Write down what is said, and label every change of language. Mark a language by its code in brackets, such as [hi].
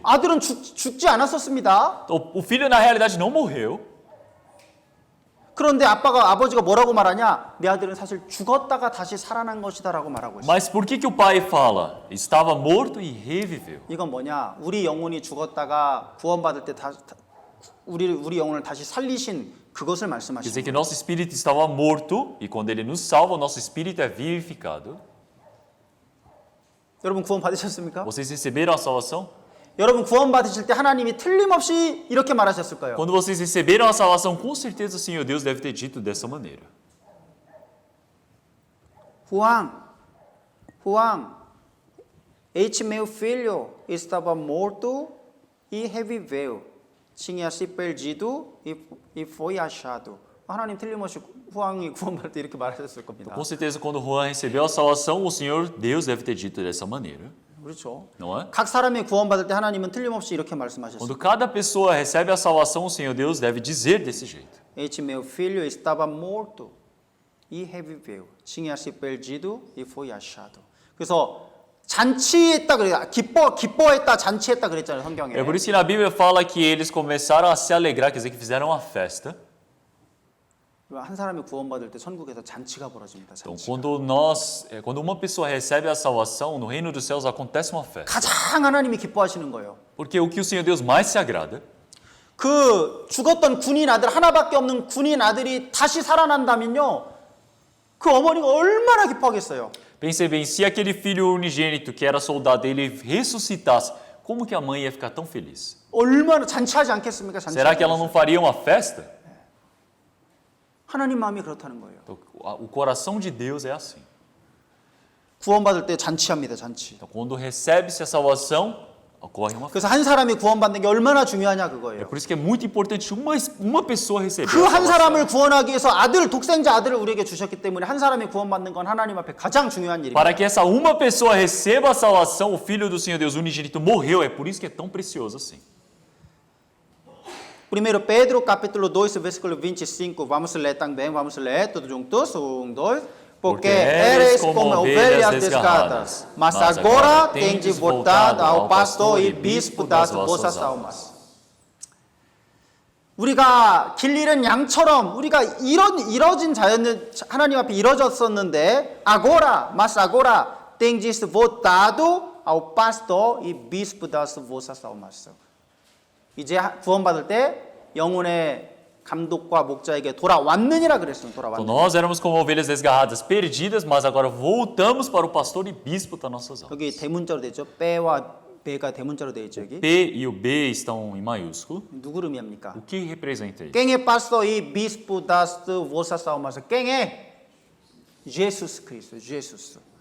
[ko] 아들은 죽지 않았었습니다. [pt] Então, o filho, na realidade, não morreu. [ko] 그런데 아버지가 뭐라고 말하냐? 내 아들은 사실 죽었다가 다시 살아난 것이다라고 말하고 있어요. [pt] Mas por que o pai fala? Estava morto e reviveu. [ko] 이건 뭐냐? 우리 영혼이 죽었다가 구원받을 때 우리 영혼을 다시 살리신 그것을 [pt] Quer [ko] 말씀하시는 [pt] dizer que [ko] 거예요. [pt] nosso espírito estava morto e quando ele nos salva, o nosso espírito é vivificado. [ko] 여러분 구원 받으셨습니까? [pt] Vocês receberam a salvação? [ko] 여러분 구원 받으실 때 하나님이 틀림없이 이렇게 말하셨을 거예요. [pt] Quando vocês receberam a salvação, com certeza o Senhor Deus deve ter dito dessa maneira. Juan, este meu filho estava morto e reviveu. Tinha se perdido e foi achado. [ko] 하나님 틀림없이 후왕이 구원받을 때 이렇게 말하셨을 겁니다. [pt] Com certeza, quando Juan recebeu a salvação, o Senhor Deus deve ter dito dessa maneira. [ko] 그렇죠. [pt] Não é? [ko] 각 사람이 구원받을 때 하나님은 틀림없이 이렇게 말씀하셨어요. [pt] Quando cada pessoa recebe a salvação, o Senhor Deus deve dizer desse jeito. Este meu filho estava morto e reviveu. Tinha se perdido e foi achado. [ko] 그래서 잔치했다 그래요. 기뻐했다, 잔치했다 그랬잖아요, 성경에. [pt] É por isso que na Bíblia fala que eles começaram a se alegrar, quer dizer que fizeram uma festa. [ko] 한 사람이 구원받을 때 천국에서 잔치가 벌어집니다. [pt] Então, [ko] 잔치. [pt] quando uma pessoa recebe a salvação, no reino dos céus acontece uma festa. [ko] 가장 하나님이 기뻐하시는 거예요. [pt] Porque o que o Senhor Deus mais se agrada [ko] 그 죽었던 군인 아들 하나밖에 없는 군인 아들이 다시 살아난다면요. 그 어머니가 얼마나 기뻐하겠어요. [pt] Pense bem, se aquele filho unigênito que era soldado, ele ressuscitasse, como que a mãe ia ficar tão feliz? [ko] 얼마나 잔치하지 않겠습니까? 잔치. [pt] Será que ela não faria uma festa? [ko] 하나님 마음이 그렇다는 거예요. [pt] Então, o coração de Deus é assim. [ko] 구원받을 때 잔치합니다. 잔치. [pt] Então, quando recebe-se a salvação, ocorre uma festa. [ko] 그래서 한 사람이 구원받는 게 얼마나 중요하냐 [pt] É [ko] 그거예요. [pt] por isso que é muito importante uma pessoa receber [ko] 그 [pt] a [ko] 한 [pt] salvação. [ko] 사람을 구원하기 위해서 독생자 아들을 우리에게 주셨기 때문에 한 사람이 구원받는 건 하나님 앞에 가장 중요한 일입니다. [pt] Para que essa uma pessoa receba a salvação, o Filho do Senhor Deus unigênito morreu. É por isso que é tão precioso assim. Primeiro Pedro, capítulo 2, versículo 25. Vamos ler também, vamos ler todos juntos. 1, 2. Porque eres como ovelhas desgarradas, mas agora tendes voltado ao pastor e bispo das vossas almas. [ko] 우리가 길 잃은 양처럼 우리가 이뤄진 자였는 하나님 앞에 이뤄졌었는데 [pt] mas agora tendes voltado ao pastor e bispo das vossas almas. [ko] 이제 구원받을 때 영혼의 감독과 목자에게 돌아왔느니라 그랬어요. [pt] Então, [ko] 돌아왔느니라. [pt] nós éramos como ovelhas desgarradas, perdidas, mas agora voltamos para o pastor e bispo das nossas almas. [ko] 여기 대문자로 되어 있죠. 빼와 배가 대문자로 되어 있죠. 여기. [pt] P e o B estão em maiúsculo. [ko] 누구 의미합니까? [pt] O que representa isso? Quem é pastor e bispo das vossas almas? Quem é? Jesus Cristo. Jesus.